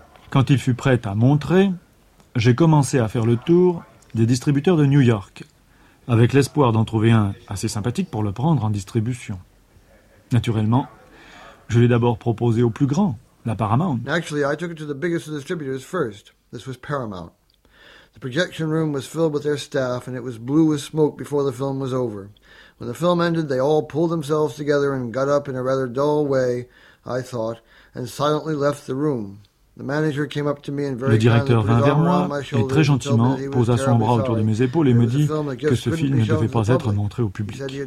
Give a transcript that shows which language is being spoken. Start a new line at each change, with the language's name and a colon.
French: Quand il fut prêt à montrer, j'ai commencé à faire le tour des distributeurs de New York, avec l'espoir d'en trouver un assez sympathique pour le prendre en distribution. Naturellement, je l'ai d'abord proposé au plus grand, la Paramount.
English: Actually, I took it to the biggest of distributors first. This was Paramount. The projection room was filled with their staff, and it was blue with smoke before the film was over. When the film ended, they all pulled themselves together and got up in a rather dull way, I thought, and silently left the room. The manager came up to me and very kindly put his arm around my shoulder.
French: Et très gentiment, posa son bras autour de mes épaules et me dit que ce film ne devait pas être montré au public.